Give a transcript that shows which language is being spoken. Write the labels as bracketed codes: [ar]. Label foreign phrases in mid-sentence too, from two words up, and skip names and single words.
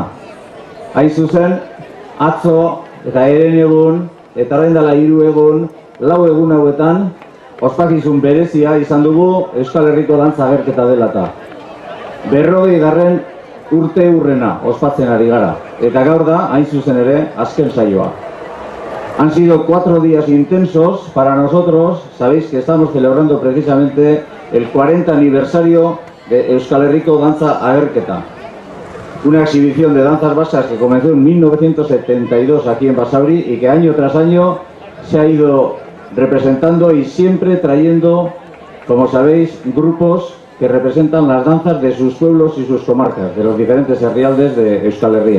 [eu] Hain zuzen, atzo eta eren egun eta orain dela 3 egun, 4 egun hauetan, ospakizun berezia izan dugu Euskal Herriko dantza agerketa dela eta. 40. urte urrena ospatzen ari gara, eta gaur da, hain zuzen ere, azken saioa. [es] Han sido 4 días intensos para nosotros. Sabéis que estamos celebrando precisamente el 40 aniversario de Euskal Herriko Danza Agerketa, una exhibición de danzas vascas que comenzó en 1972 aquí en Basauri y que año tras año se ha ido representando y siempre trayendo, como sabéis, grupos que representan las danzas de sus pueblos y sus comarcas, de los diferentes herrialdes de Euskal Herria.